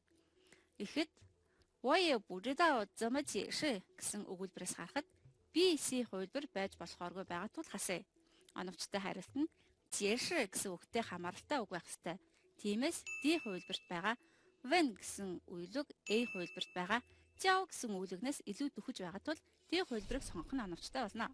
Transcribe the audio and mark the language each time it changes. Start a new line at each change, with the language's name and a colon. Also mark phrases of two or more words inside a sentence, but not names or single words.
Mongolian: Ихэд
Chinese: 我也不知道怎么解释
Mongolian: гэсэн өгүүлбэрээс харахад B.C. хувилбар байж болохооргүй байгаа тул хасаа. Оновчтой хариулт нь 解释 гэсэн үгтэй хамааралтай үг байх ёстой. Тиймээс D хувилбарт байгаа when гэсэн үеийг A хувилбарт байгаа 教 гэсэн үгнээс илүү дөхөж байгаа тул D хувилбарыг сонгох нь оновчтой болно.